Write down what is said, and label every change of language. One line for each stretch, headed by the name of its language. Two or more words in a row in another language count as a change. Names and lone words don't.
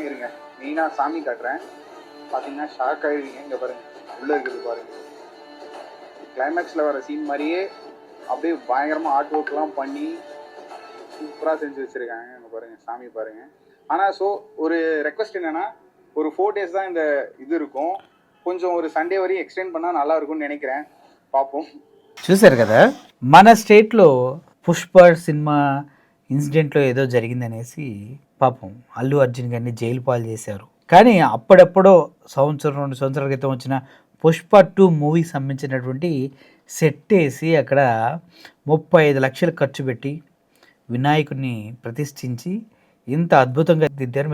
Tamil: இருங்க, மெயினா சாமி காட்டுறேன். பாத்தீங்கன்னா ஷாக் ஆயிருவீங்க. இங்க பாருங்க, உள்ள இருக்குது பாருங்க. கிளைமேக்ஸில் வர சீன் மாதிரியே அப்படியே பயங்கரமாக ஆர்ட் ஒர்க்லாம் பண்ணி சூப்பராக செஞ்சு வச்சுருக்காங்க. அங்கே பாருங்கள், சாமி பாருங்கள். ஆனால் ஒரு ரெக்வஸ்ட் என்னென்னா, ஒரு 4 days தான் இந்த இது இருக்கும். కొంచెం ஒரு
Telugu: సండే వరకు ఎక్స్టెండ్
Tamil: பண்ணால் நல்லா இருக்கும்னு நினைக்கிறேன்.
Telugu: పాపం. చూశారు కదా, మన స్టేట్లో పుష్ప సినిమా ఇన్సిడెంట్లో ఏదో జరిగిందనేసి పాపం అల్లు అర్జున్ గారిని జైలు పాలు చేశారు. కానీ అప్పుడెప్పుడో 1-2 సంవత్సరాల క్రితం వచ్చిన పుష్ప 2 మూవీకి సంబంధించినటువంటి సెట్ వేసి అక్కడ 35 లక్షలు ఖర్చు పెట్టి వినాయకుడిని ప్రతిష్ఠించి ఇంత అద్భుతంగా దిద్దారు.